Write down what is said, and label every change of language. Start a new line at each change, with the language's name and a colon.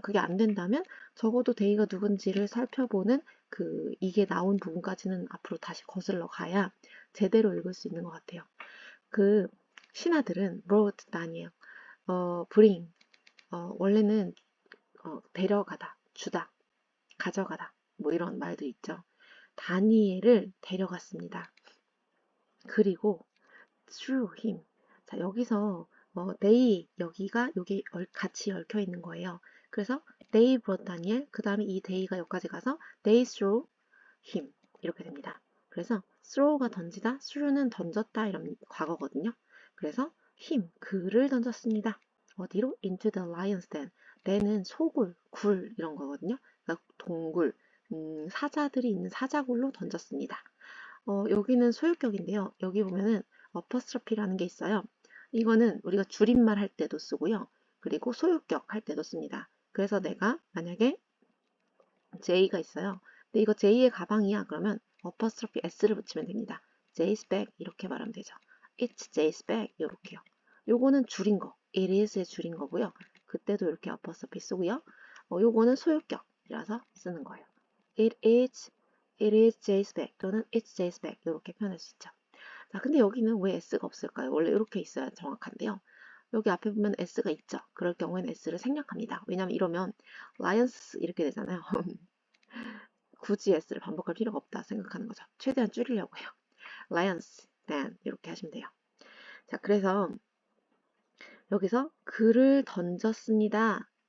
Korean: 그게 안 된다면 적어도 데이가 누군지를 살펴보는 이게 나온 부분까지는 앞으로 다시 거슬러 가야 제대로 읽을 수 있는 것 같아요. 그 신하들은 brought 다니엘, bring, 원래는 데려가다, 주다, 가져가다 뭐 이런 말도 있죠. 다니엘을 데려갔습니다.
English: 그리고 through him.
Korean: 자, 여기서 they 여기가 여기 같이 얽혀 있는 거예요.
English: 그래서 they brought Daniel.
Korean: 그 다음에 이 they가 여기까지 가서
English: they threw him
Korean: 이렇게 됩니다. 그래서 throw가 던지다, threw는 던졌다 이런 과거거든요. 그래서 him 그를 던졌습니다.
English: 어디로? into the lion's den.
Korean: den은 소굴, 굴 이런 거거든요. 그러니까 동굴, 사자들이 있는 사자굴로 던졌습니다. 여기는 소유격인데요. 여기 보면은 apostrophe라는 게 있어요. 이거는 우리가 줄임말 할 때도 쓰고요. 그리고 소유격 할 때도 씁니다. 그래서 내가 만약에 J가 있어요. 근데 이거 J의 가방이야. 그러면 apostrophe S를 붙이면 됩니다.
English: J's bag
Korean: 이렇게 말하면 되죠.
English: It's J's bag
Korean: 이렇게요. 요거는 줄인 거.
English: It is
Korean: 의 줄인 거고요. 그때도 이렇게 apostrophe 쓰고요. 요거는 소유격이라서 쓰는 거예요.
English: It is J's bag
Korean: 또는
English: It's J's bag
Korean: 이렇게 표현할 수 있죠. 자, 근데 여기는 왜 S가 없을까요? 원래 이렇게 있어야 정확한데요. 여기 앞에 보면 S가 있죠. 그럴 경우에는 S를 생략합니다. 왜냐면 이러면 lions 이렇게 되잖아요. 굳이 S를 반복할 필요가 없다 생각하는 거죠. 최대한 줄이려고 해요.
English: lions, then
Korean: 이렇게 하시면 돼요. 자, 그래서 여기서 그들은 던졌습니다.